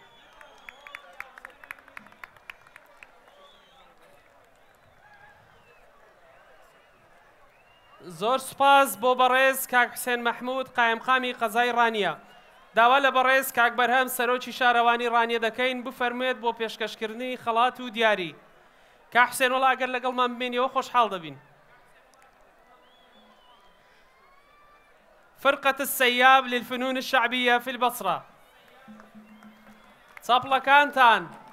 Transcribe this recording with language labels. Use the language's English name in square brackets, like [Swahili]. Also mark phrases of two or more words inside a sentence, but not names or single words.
[Central Kurdish] زۆر سوپاس بۆ بەڕێز کاک حسێن مەحموود قایمقامی قەزای ڕانیە داوا لە بەڕێز کاک بەرهەم سەرۆکی شارەوانی ڕانیە دەکەین بفەرموێت بۆ پێشکەشکردنی خەڵات و دیاری کاک حسێن وەڵا ئەگەر لەگەڵمان بمێنیەوە خۆشحاڵ دەبین فرقة السياب للفنون الشعبية في البصرة چەپڵەکانتان